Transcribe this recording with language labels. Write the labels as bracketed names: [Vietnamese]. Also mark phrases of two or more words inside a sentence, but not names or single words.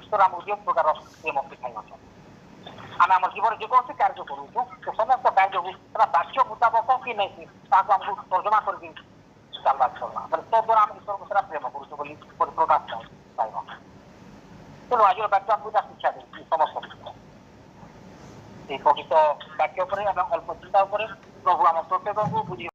[Odia] ଈଶ୍ୱର ଆମକୁ ଯେଉଁ ପ୍ରକାର ପ୍ରେମ ଶିଖାଇ ଅଛନ୍ତି। ଆମେ ଆମର ଜୀବନରେ ଯେକୌଣସି କାର୍ଯ୍ୟ କରୁଛୁ ସେ ସମସ୍ତ କାର୍ଯ୍ୟକୁ ସେଟା ବାକ୍ୟ ମୁତାବକ କି ନାହିଁ ତାହାକୁ ଆମକୁ ତର୍ଜମା କରିକି ଚାଲବାକୁ ପଡିବା ବୋଲେ ତଦ୍ୱାରା ଆମେ ଈଶ୍ୱରକୁ ସେଟା ପ୍ରେମ କରୁଛୁ ବୋଲି ପ୍ରକାଶ ପାଇବା। ତେଣୁ ଆଜିର ବାକ୍ୟ ଆମକୁ ଯାହା ଶିକ୍ଷା ଦେଉଛି ସମସ୍ତ ବିଷୟ [Bangla] এই পবিত্র বাক্য উপরে এবং অল্প চিন্তা উপরে প্রভু আমার প্রত্যেককে বুঝিয়ে